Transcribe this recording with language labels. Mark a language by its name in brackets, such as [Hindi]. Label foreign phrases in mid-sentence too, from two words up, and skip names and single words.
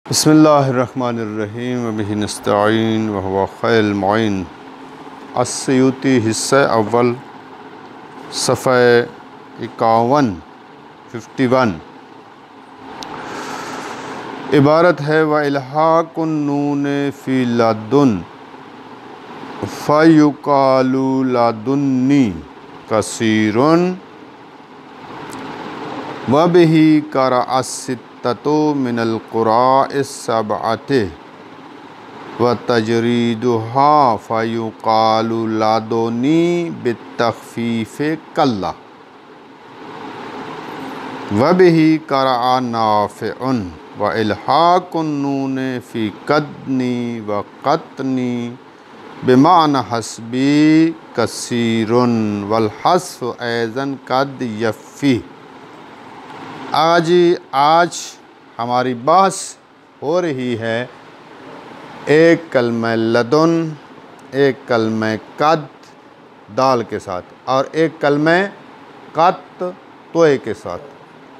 [Arabic] بسم الله الرحمن الرحيم وبه نستعين وهو خير المعين. [Urdu] السیوطی حصہ اول صفحہ 51 عبارت ہے [Arabic] وإلحاق النون في لدن فيقال لدني كثير وبه قرأ الستة من القراء السبعة وتجريدها فيقال لدني بالتخفيف كلا وبه قرأ نافع وإلحاق النون في قدني وقطني بمعنى حسبي كثير والحذف أيضا قد يفي. [Urdu] آج ہماری بحث ہو رہی ہے ایک کلمہ لدن، ایک کلمہ قد دال کے ساتھ اور ایک کلمہ قط طوئے کے ساتھ.